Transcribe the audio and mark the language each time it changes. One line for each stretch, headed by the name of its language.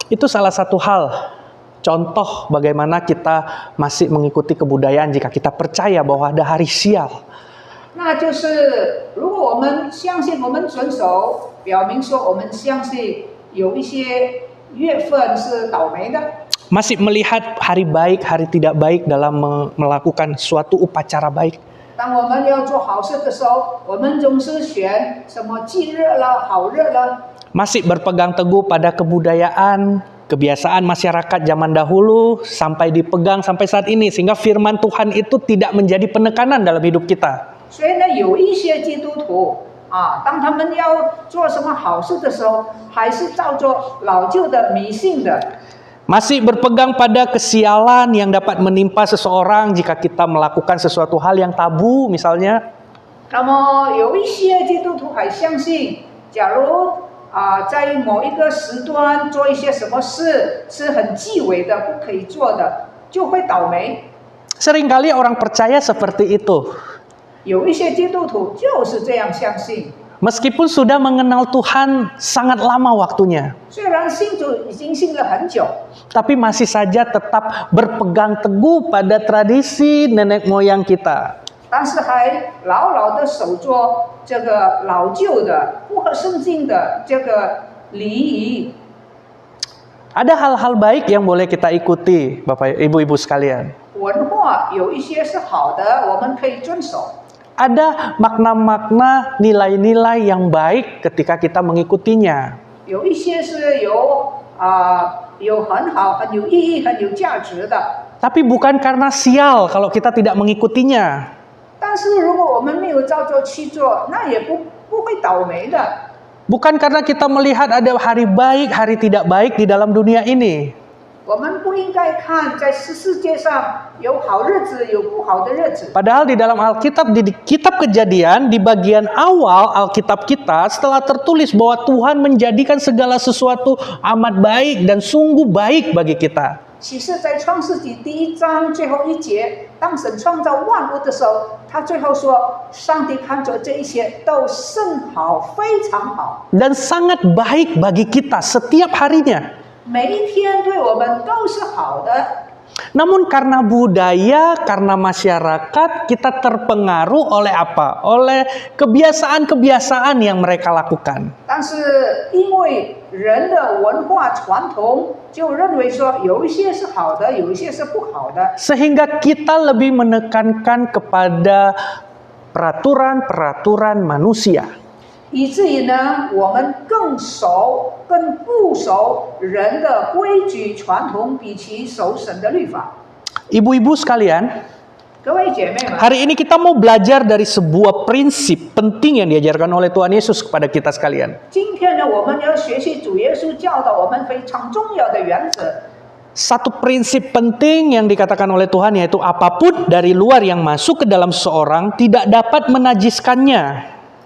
Indonesian: Itu salah satu hal, contoh bagaimana kita masih mengikuti kebudayaan jika kita percaya bahwa ada hari sial.
Chinese: 那就是如果我们相信，我们遵守，表明说我们相信有一些月份是倒霉的。
Indonesian: Masih melihat hari baik, hari tidak baik dalam melakukan suatu upacara baik.
Chinese: 当我们要做好事的时候，我们总是选什么忌日了、好日了。
Indonesian: Masih berpegang teguh pada kebudayaan, kebiasaan masyarakat zaman dahulu sampai dipegang sampai saat ini sehingga firman Tuhan itu tidak menjadi penekanan dalam hidup kita.
Chinese: 所以呢，有一些基督徒当他们要做什么好事的时候，还是照着老旧的迷信的。
Indonesian: Masih berpegang pada kesialan yang dapat menimpa seseorang jika kita melakukan sesuatu hal yang tabu misalnya.
Chinese: 那么有一些基督徒还相信，假如在某一个时段做一些什么事是很忌讳的、不可以做的，就会倒霉。
Indonesian: Seringkali orang percaya seperti itu.
Chinese: 有一些基督徒就是这样相信。
Indonesian: Meskipun sudah mengenal Tuhan sangat lama waktunya,
Chinese: 虽然信主已经信了很久，
Indonesian: tapi masih saja tetap berpegang teguh pada tradisi nenek moyang kita.
Chinese: 但是还牢牢地守着这个老旧的、不合圣经的这个礼仪。
Indonesian: Ada hal-hal baik yang boleh kita ikuti, Bapak Ibu-ibu sekalian.
Chinese: 文化有一些是好的，我们可以遵守。
Indonesian: Ada makna-makna, nilai-nilai yang baik ketika kita mengikutinya.
Chinese: 有一些是有很好、很有意义、很有价值的。
Indonesian: Tapi bukan karena sial kalau kita tidak mengikutinya.
Chinese: 但是如果我们没有照着去做，那也不会倒霉的。
Indonesian: Bukan karena kita melihat ada hari baik, hari tidak baik di dalam dunia ini.
Chinese: 我们不应该看在世界上有好日子，有不好的日子。
Indonesian: Padahal di dalam Alkitab, di kitab Kejadian, di bagian awal Alkitab kita, setelah tertulis bahwa Tuhan menjadikan segala sesuatu amat baik dan sungguh baik bagi kita.
Chinese: 启示在创世纪第1章最后1节，当神创造万物的时候，他最后说：“上帝看着这一切都甚好，非常好。”
Indonesian: Dan sangat baik bagi kita setiap harinya.
Chinese: 每一天对我们都是好的。
Indonesian: Namun karena budaya, karena masyarakat, kita terpengaruh oleh apa? Oleh kebiasaan-kebiasaan yang mereka lakukan.
Chinese: 但是因为人的文化传统，就认为说有一些是好的，有一些是不好的。
Indonesian: Sehingga kita lebih menekankan kepada peraturan-peraturan manusia.
Chinese: 以至于呢，我们更不守人的规矩传统，比起守神的律法。
Indonesian: Ibu-ibu sekalian,
Chinese: 各位姐妹们，
Indonesian: hari ini kita mau belajar dari sebuah prinsip penting yang diajarkan oleh Tuhan Yesus kepada kita sekalian.
Chinese: 今天呢，我们要学习主耶稣教导我们非常重要的原则。
Indonesian: Satu prinsip penting yang dikatakan oleh Tuhan yaitu apapun dari luar yang masuk ke dalam seseorang tidak dapat menajiskannya.